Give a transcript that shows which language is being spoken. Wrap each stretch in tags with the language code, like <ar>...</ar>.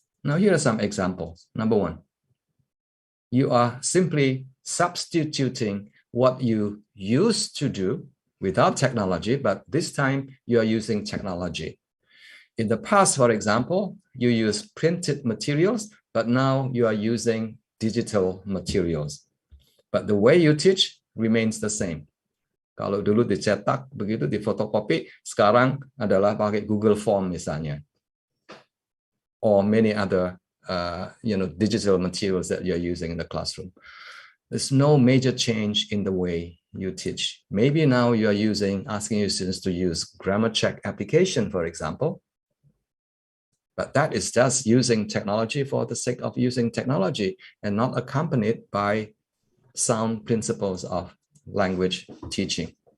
<en>Now here are some examples. Number 1. You are simply substituting what you used to do without technology, but this time you are using technology. In the past, for example, you use printed materials, but now you are using digital materials. But the way you teach remains the same.</en> <id>Kalau dulu dicetak, begitu di fotokopi, sekarang adalah pakai Google Form misalnya.</id> <en>Or many other digital materials that you're using in the classroom. There's no major change in the way you teach. Maybe now you are asking your students to use grammar check application, for example. But that is just using technology for the sake of using technology and not accompanied by sound principles of language teaching.</en>